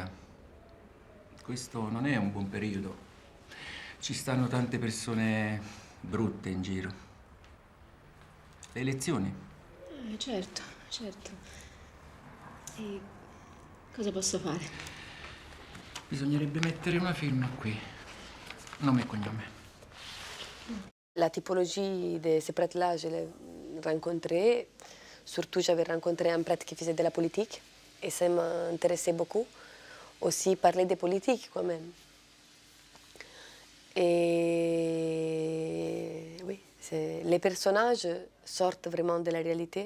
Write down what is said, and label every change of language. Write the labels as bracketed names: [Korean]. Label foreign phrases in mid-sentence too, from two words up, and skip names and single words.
[Italian] Questo non è un buon periodo. Ci stanno tante persone brutte in giro. Le elezioni? Certo. E cosa posso fare? Bisognerebbe mettere una firma qui. Nome e cognome. [French] La typologie de ces prêtres-là, je les rencontrais. Surtout, j'avais rencontré un prêtre qui faisait de la politique et ça m'intéressait beaucoup. Aussi parler de politique quand même. Et oui, les personnages sortent vraiment de la réalité.